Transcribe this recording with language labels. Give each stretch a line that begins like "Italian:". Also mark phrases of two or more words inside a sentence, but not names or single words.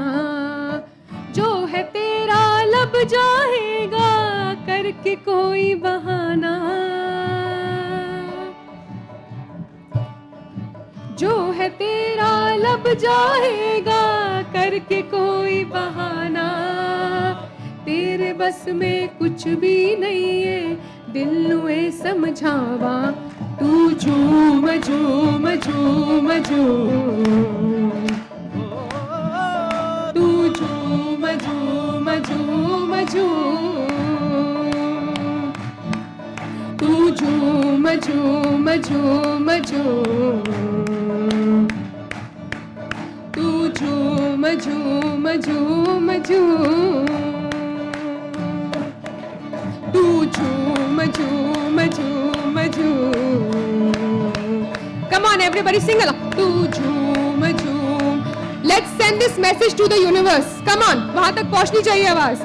Hindi: जो है तेरा लब जाएगा करके कोई बहाना। जो है तेरा लब जाएगा करके कोई बहाना। तेरे बस में कुछ भी नहीं है, दिल नुए समझावा, तू झूम झूम झूम झूम, तू झूम झूम झूम झूम, तू झूम झूम झूम झूम, तू झूम झूम झूम झूम, तू झूम झूम झूम झूम.
English: Come on everybody, sing along.
Hindi: तू झूम झूम.
English: Let's send this message to the universe. Come on,
Hindi: वहाँ तक पहुँचनी चाहिए आवाज.